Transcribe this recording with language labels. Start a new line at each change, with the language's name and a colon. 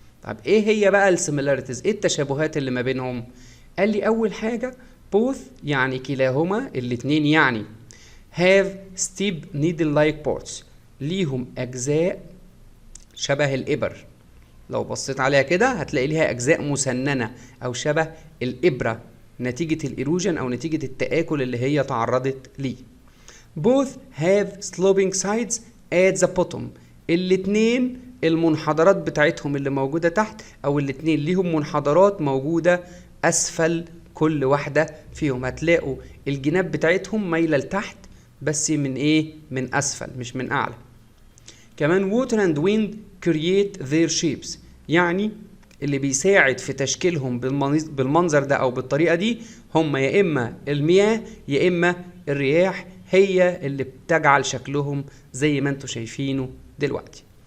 Arabic: طب إيه هي بقى السيميلاريتيز؟ إيه التشابهات اللي ما بينهم؟ قال لي أول حاجة both، يعني كلاهما الاتنين، يعني
English: have steep needle-like parts،
Arabic: ليهم أجزاء شبه الإبر. لو بصيت عليها كده هتلاقي ليها أجزاء مسننة أو شبه الإبرة نتيجة الإيروجن أو نتيجة التآكل اللي هي تعرضت ليه.
English: Both have sloping sides at the bottom.
Arabic: الاتنين المنحدرات بتاعتهم اللي موجودة تحت، أو الاتنين ليهم منحدرات موجودة أسفل كل واحدة فيهم. هتلاقوا الجناب بتاعتهم مايلة لتحت بس من إيه؟ من أسفل مش من أعلى. كمان
English: water and wind create their shapes،
Arabic: يعني اللي بيساعد في تشكيلهم بالمنظر ده او بالطريقه دي هم يا اما المياه يا اما الرياح، هي اللي بتجعل شكلهم زي ما انتم شايفينه دلوقتي.